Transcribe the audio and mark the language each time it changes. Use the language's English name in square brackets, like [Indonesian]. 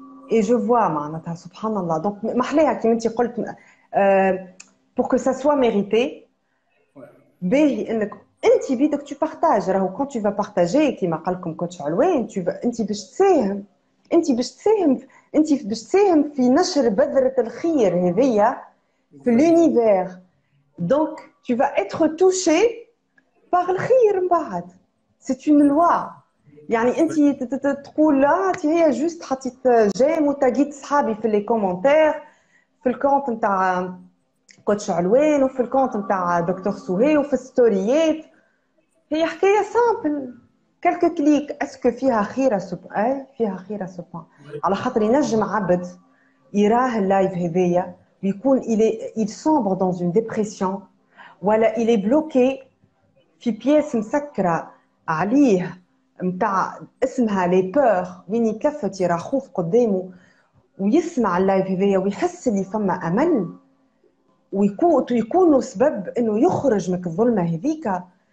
[French] Et je vois [Arabic] معناتها سبحان الله. [French] donc [Arabic] محلاها كيما انت قلت [French] pour que ça soit mérité. [Arabic] باهي انك انت بيدك [French] tu partages، [Arabic] راهو [French] quand tu vas partager [Arabic] كيما قال لكم كوتش علوان، انت باش تساهم، انت باش تساهم في نشر بذرة الخير هذيا في l'univers. [French] donc tu vas être touché par [Arabic] الخير من بعد. [French] c'est une loi. [Arabic] يعني انت تقول لا هي جوست حطيت جيم وتاقيت صحابي في لي كومونتير في الكونت نتاع كوتش علوان وفي الكونت نتاع دكتور سهيل وفي الستوريات. هي حكايه سامبل، كلك كليك. اسكو فيها خيره سبحان؟ فيها خيره سبحان، على خاطر ينجم عبد يراه اللايف هذايا ويكون [French] il sombre dans une dépression، [Arabic] ولا [French] il est bloqué [Arabic] في بياس مسكره عليه متاع اسمها لي بور، وين يكفت يرى خوف قدامه ويسمع اللايف هذايا ويحس اللي فما امل، ويكون سبب انه يخرج من الظلمه هذيك.